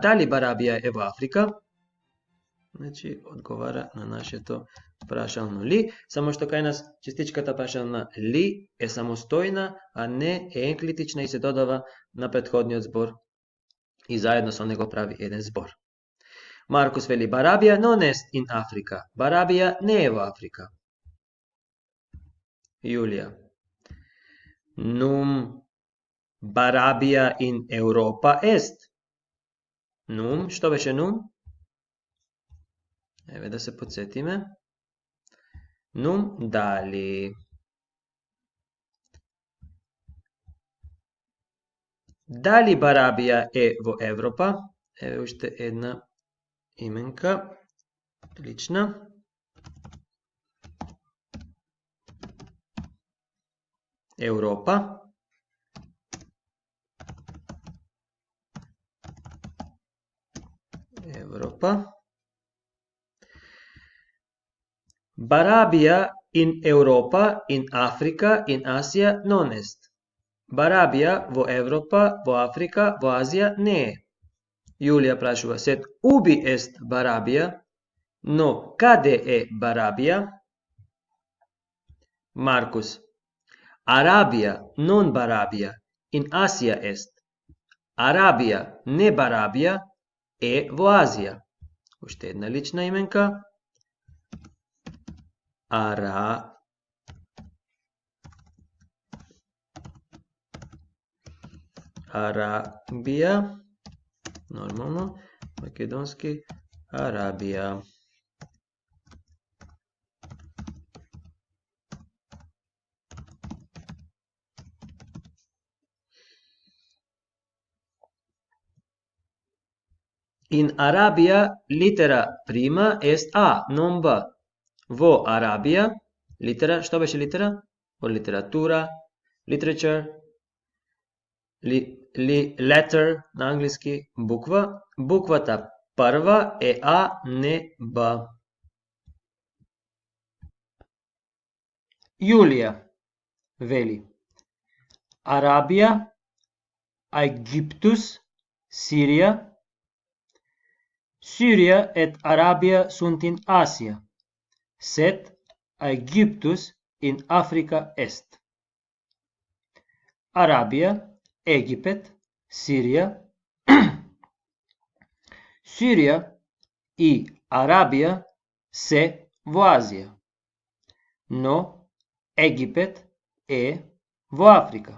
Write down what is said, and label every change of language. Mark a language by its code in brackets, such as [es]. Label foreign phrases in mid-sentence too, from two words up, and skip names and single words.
[mk] Дали Барабија е во Африка? Значи, одговара на нашето прашално ли, само што кај нас частичката прашална ли е самостојна, а не е енклитична и се додава на претходниот збор и заедно со него прави еден збор. Маркус вели Барабија [la] non est in Africa. [mk] Барабија не е во Африка. Јулија. [la] Num Barabia in Europa est. Num, [mk] што беше num? Еве да се подсетиме. Num дали. Дали Барабија е во Европа? Еве уште една именка, лична. Европа. Европа. [la] Barabia in Europa, in Africa, in Asia non est. [mk] Барабија во Европа, во Африка, во Азија не е. Јулија прашува [la] sed ubi est Barabia, [mk] но каде е Барабија? [la] Маркус. Arabia non Barabia, in Asia est. [mk] Арабија не Барабија е во Азија. Уште една лична именка. Арабија, нормално, македонски Арабија. [la] In Arabia litera prima est A, non B. [mk] Во Арабија, литера, што беше литера? Во литература, [en] literature, letter [mk] на англиски, буква. Буквата прва е А, не Б. Јулија вели Арабија, Египтус, Сирија. [la] Syria et Arabia sunt in Asia, sed Aegyptus in Africa est. [mk] Arabија, Египет, Сирија. Сирија и Арабија се во Азија, но Египет е во Африка.